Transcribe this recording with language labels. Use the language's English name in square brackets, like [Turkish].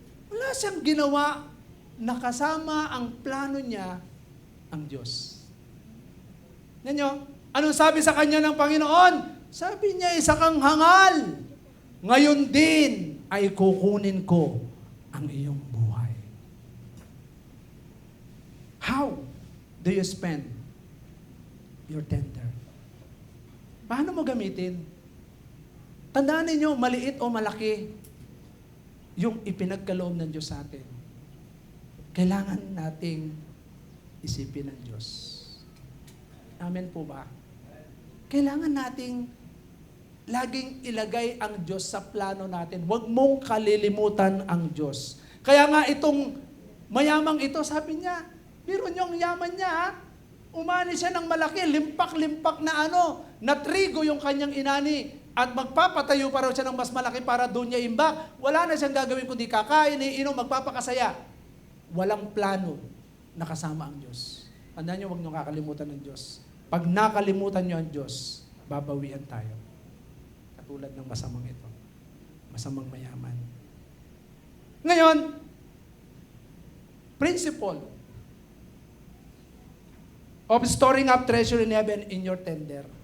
[Filipino] Wala siyang ginawa na kasama ang plano niya ang Diyos. Nanyo, anong sabi sa kanya ng Panginoon? Sabi niya, isa kang hangal. Ngayon din ay kukunin ko ang iyong buhay. [English] How do you spend your tender? [Filipino] Paano mo gamitin? Tandaan ninyo, maliit o malaki, yung ipinagkaloob ng Diyos sa atin. Kailangan nating isipin ng Diyos. Amen po ba? Kailangan nating laging ilagay ang Diyos sa plano natin. Huwag mong kalilimutan ang Diyos. Kaya nga itong mayamang ito, sabi niya, biro niyo ang yaman niya, umani siya ng malaki, limpak-limpak na na trigo yung kanyang inani, at magpapatayo pa raw siya ng mas malaki para doon niya imbak. Wala na siyang gagawin kundi kakain, iinom, magpapakasaya. Walang plano na kasama ang Diyos. Tandaan niyo, huwag niyo kakalimutan ng Diyos. Pag nakalimutan niyo ang Diyos, babawian tayo. Katulad ng masamang ito. Masamang mayaman. [English] Ngayon, principle of storing up treasure in heaven in your tender.